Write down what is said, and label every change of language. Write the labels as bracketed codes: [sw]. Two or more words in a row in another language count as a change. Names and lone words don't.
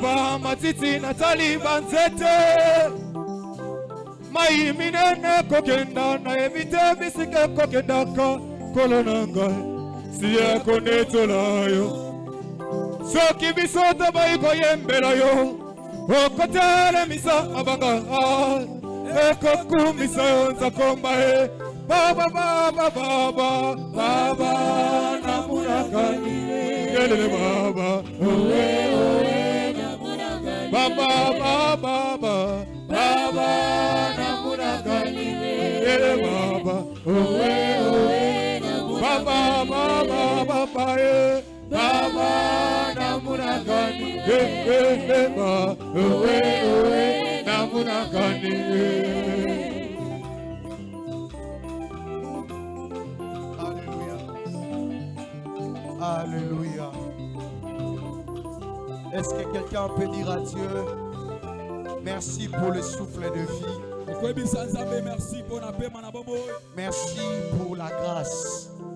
[ln] bamatiti natali banzete mai minene kokenda nayebi te bisika kokendaka nkolo na ngai siya konetola yo soki biso tobai koyembela yo okotelemisa mabanga ekokumisa yo nzakomba e baba baba baba baba namunakani kelele baba owe owe namunakani baba baba baba baba namunakani kelele baba owe owe baba baba baba e baba namunakani baba owe owe namunakani. [fr] Alléluia. Est-ce que quelqu'un peut dire à Dieu merci pour le souffle de vie? Merci pour la grâce.